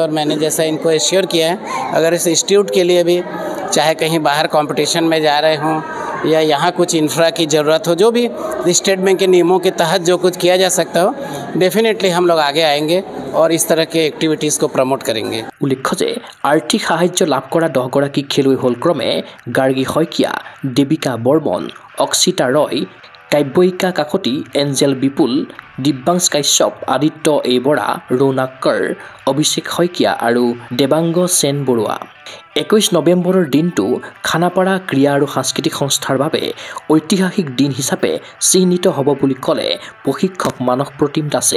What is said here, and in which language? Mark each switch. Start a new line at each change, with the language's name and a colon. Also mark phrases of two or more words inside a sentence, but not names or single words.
Hindi: और मैंने जैसा इनको एश्योर किया है, अगर इस इंस्टीट्यूट के लिए भी चाहे कहीं बाहर कंपटीशन में जा रहे हों या यहाँ कुछ इंफ्रा की ज़रूरत हो, जो भी स्टेट बैंक के नियमों के तहत जो कुछ किया जा सकता हो, डेफिनेटली हम लोग आगे आएंगे और इस तरह के एक्टिविटीज़ को प्रमोट करेंगे।
Assamese: উল্লেখ্য যে আৰ্থিক সাহায্য লাভ কৰা 10 গৰাকী খেলুৱৈ হল ক্ৰমে গাৰ্গী শইকীয়া, দেৱিকা বৰ্মন, অক্ষিতা ৰয়, কাব্যিকা কাকতি, এঞ্জেল বিপুল, দিব্যাংশ কাশ্যপ, আদিত্য এ বৰা, ৰৌনাককৰ, অভিষেক শইকীয়া আৰু দেৱাংগ সেন বৰুৱা। 21 নৱেম্বৰৰ দিনটো খানাপাৰা ক্ৰীড়া আৰু সাংস্কৃতিক সংস্থাৰ বাবে ঐতিহাসিক দিন হিচাপে চিহ্নিত হ'ব বুলি ক'লে প্ৰশিক্ষক মানস প্ৰতিম দাসে।